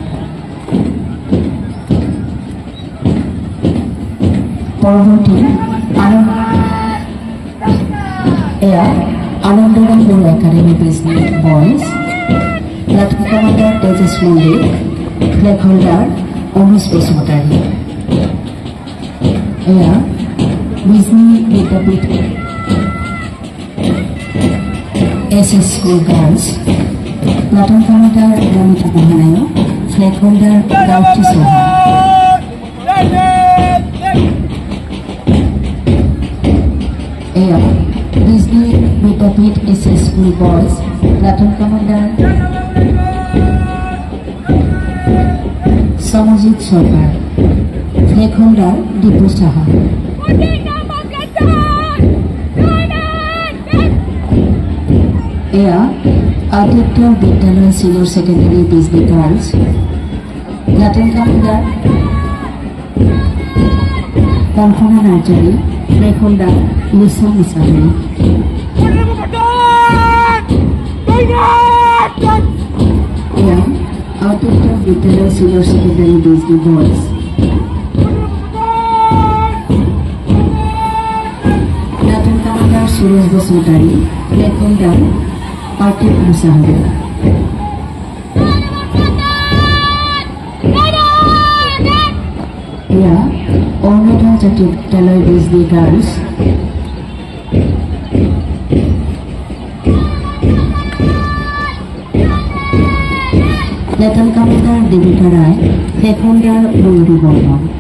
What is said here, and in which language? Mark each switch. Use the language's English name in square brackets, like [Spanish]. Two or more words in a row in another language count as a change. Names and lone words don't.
[Assamese] পৰৱৰ্তী আনন্দৰাম বড়ো একাডেমি বিজনী বয়েজ, [English] Platoon Commander [Assamese] তেজস মল্লিক, [English] Flag Holder [Assamese] অমিশ বসুমতাৰী। [English] এয়া বিজনী বিদ্যাপীঠ SS School Girls, Platoon Commander Ramita Mahanayo, Flag Holder Gauti Soha. Smith SS School Boys, Platoon Commander Samajit Sarkar, Flag Holder Dipu Saha. এয়া আদিত্য বিদ্যালয় সিনিয়র সেকেন্ডারি বিজলি গার্লস, Platoon Commander কল্পনা নার্জারি, Flag Holder লিসা মিসারি। এয়া আদিত্য বিদ্যালয় সিনিয়র সেকেন্ডারি বিজলি বয়েজ, Platoon Commander সুরেশ বসুমতারি, Flag Holder পার্থিব মুসাহারি। এয়া অরুণোদয় জাতীয় বিদ্যালয় বিজলি গার্লস, Platoon Commander দেবিকা রায়, Flag Holder ময়ূরী বর্মন।